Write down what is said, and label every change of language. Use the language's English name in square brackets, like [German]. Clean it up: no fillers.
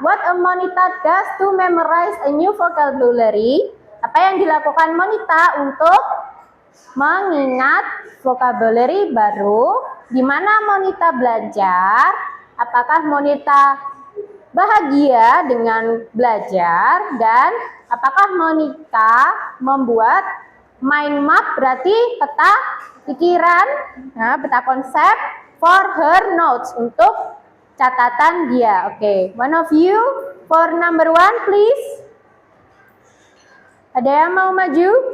[English] What a Monita does to memorize a new vocabulary? [Indonesian] Apa yang dilakukan Monita untuk mengingat vocabulary baru? Di mana Monita belajar? Apakah Monita bahagia dengan belajar? Dan apakah Monita membuat mind map, berarti peta pikiran, peta konsep [English] for her notes, [Indonesian] untuk catatan dia. [English] Oke, one of you for number 1 please. [Indonesian] Ada yang mau maju?